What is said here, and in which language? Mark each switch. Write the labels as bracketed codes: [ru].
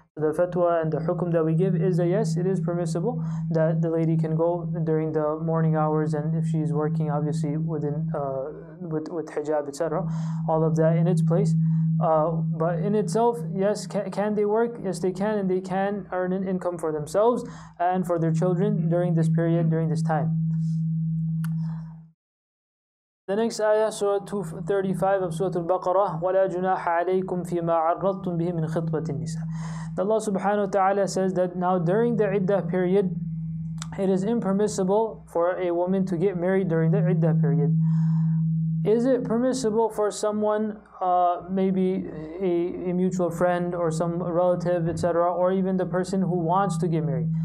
[en] The fatwa and the hukum that we give is that yes, it is permissible that the lady can go during the morning hours, and if she's working obviously within with hijab, etc., all of that in its place. But in itself, yes, can they work? Yes, they can, and they can earn an income for themselves and for their children during this period, during this time. The next ayah, Surah 235 of Surah Al-Baqarah, [ar] وَلَا جُنَاحَ عَلَيْكُمْ فِي مَا عَرَّضْتُمْ بِهِ مِنْ خِطْبَةِ النِّسَاءِ. [en] Allah subhanahu wa ta'ala says that now during the iddah period, it is impermissible for a woman to get married during the iddah period. Is it permissible for someone, maybe a mutual friend or some relative, etc., or even the person who wants to get married?